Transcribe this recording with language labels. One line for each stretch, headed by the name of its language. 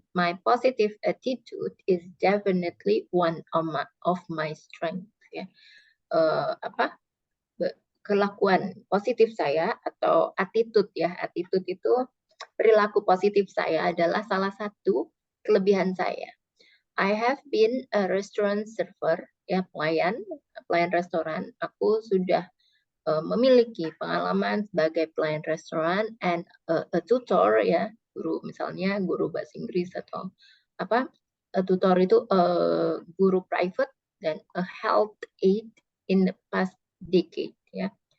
English: My positive attitude is definitely one of my strengths.
Indonesian: Ya. Apa? Kelakuan positif saya atau attitude ya. Attitude itu perilaku positif saya adalah salah satu kelebihan saya.
English: I have been a restaurant server, ya
Indonesian: pelayan restoran. Aku sudah memiliki pengalaman sebagai pelayan restoran
English: and a tutor
Indonesian: ya, guru misalnya guru bahasa Inggris atau apa?
English: A tutor
Indonesian: itu guru private dan
English: a health aid in the past decade ya.